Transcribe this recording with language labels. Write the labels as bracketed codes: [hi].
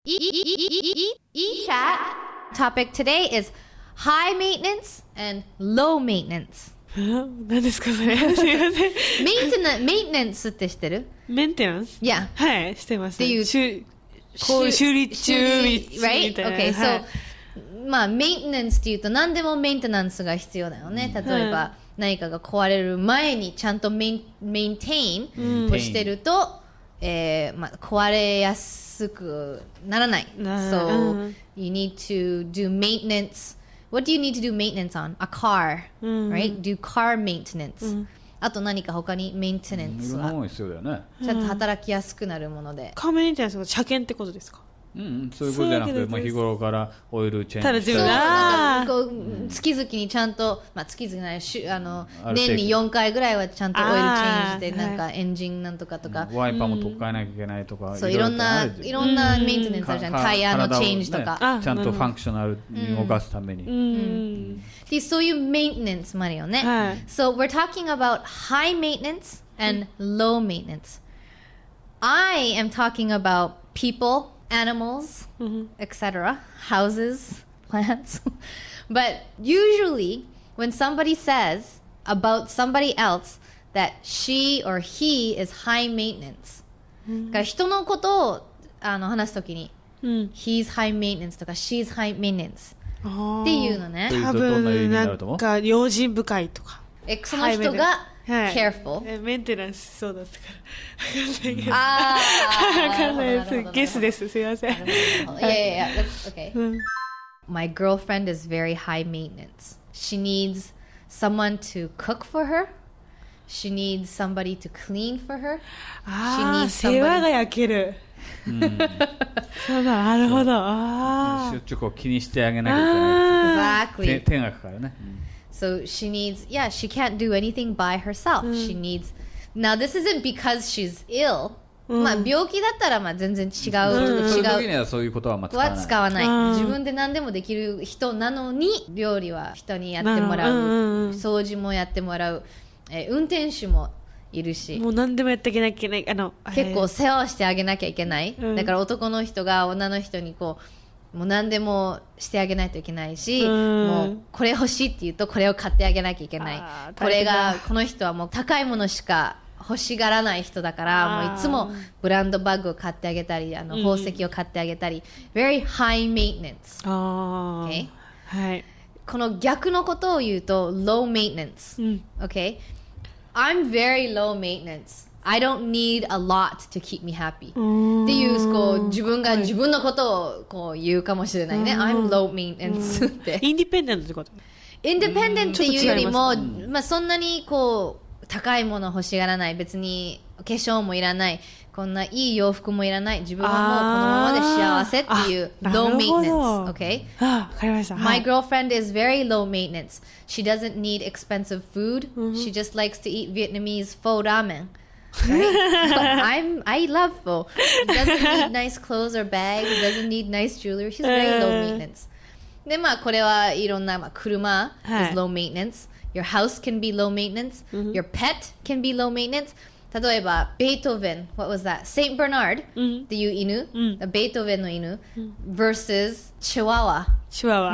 [en] E-chat topic today is high maintenance and low maintenance. [ja] 何ですかそれすいません maintenance って知ってる？メンテナンス [en] Yeah. [ja] はいしてますっていう修理中みたいな [en] Right? Okay, so [ja] まあ maintenance っていうと何でもメンテナンスが必要だよね。例えば何かが壊れる前にちゃんとメンテインをしてると、まあ、壊れやすくならない。 [en] So you need to do maintenance.What do you need to do maintenance on? A car, right? Do car maintenance. [ja] あと何か他にメンテナンスは必要だよね。ちゃんと働きやすくなるもので。カーメンテナンスは車検ってことですか？そういうことじゃなくて、まあ、日頃からオイルチェンジそうなんかこう月々にちゃんと、まあ、月々ない年に4回ぐらいはちゃんとオイルチェンジでなんかエンジンなんとかとか、ワイパーも取っ替えなきゃいけないとか、そういろんなメンテナンスあるじゃん。タイヤのチェンジとか、ちゃんとファンクショナルに動かすために、でそういうメンテナンスもあるよね。 [en] So we're talking about high maintenance and low maintenance. I am talking about people,animals, etc., houses, plants. But usually, when somebody says about somebody else that she or he is high maintenance, [ja] だから人のことを話すときに、 [en] he's high maintenance とか she's high maintenance っていうのね。 [ja] 多分なんか用心深いとか。その人がcareful。メンテナンスそうだったから。ああ、わかんないです。ゲスです。すいません。 [en] Yeah, that's okay. My girlfriend is very high maintenance. She needs someone to cook for her. She needs somebody to clean for her. [ja] ああ、世話が焼ける。そうだ、なるほど。ああ。しょっちゅうこう気にしてあげなきゃいけない。手がかかるね。 [en] So she needs, yeah, she can't do anything by herself. She needs, now this isn't because she's ill. [ja] まあ病気だったらまあ全然違う。そういう時にはそういうことは使わない。自分で何でもできる人なのに、料理は人にやってもらう。掃除もやってもらう。運転手もいるし。もう何でもやってあげなきゃいけない。結構世話をしてあげなきゃいけない。だから男の人が女の人にこう、もう何でもしてあげないといけないし、もうこれ欲しいって言うとこれを買ってあげなきゃいけない。この人はもう高いものしか欲しがらない人だから、もういつもブランドバッグを買ってあげたり、宝石を買ってあげたり、 [en] very high maintenance。 Okay? [ja] はい。この逆のことを言うと [en] low maintenance。 Okay? I'm very low maintenance.I don't need a lot to keep me happy. [ja] っていうこう自分が自分のことをこう言うかもしれないね。 [en] I'm low maintenance って。 [ja] インディペンデントってこと？インディペンデントっていうよりも、まあそんなにこう高いもの欲しがらない。別に化粧もいらない。こんないい洋服もいらない。自分はもうこのままで幸せっていう [en] low maintenance. Okay? [ja] わかりました。 [en] My girlfriend is very low maintenance. She doesn't need expensive food. She just likes to eat Vietnamese pho ramen.Right? I love Pho. She doesn't need nice clothes or bags. Doesn't need nice jewelry. She's very low maintenance. [ja] で、まあ、これはいろんな、まあ、車 [en] is low maintenance. Your house can be low maintenance. Your pet can be low maintenance. [ja] 例えば、ベートーベン [en] what was that? [ja] Saint Bernard っていう犬、ベートーベンの犬 versus チワワ。チワワ。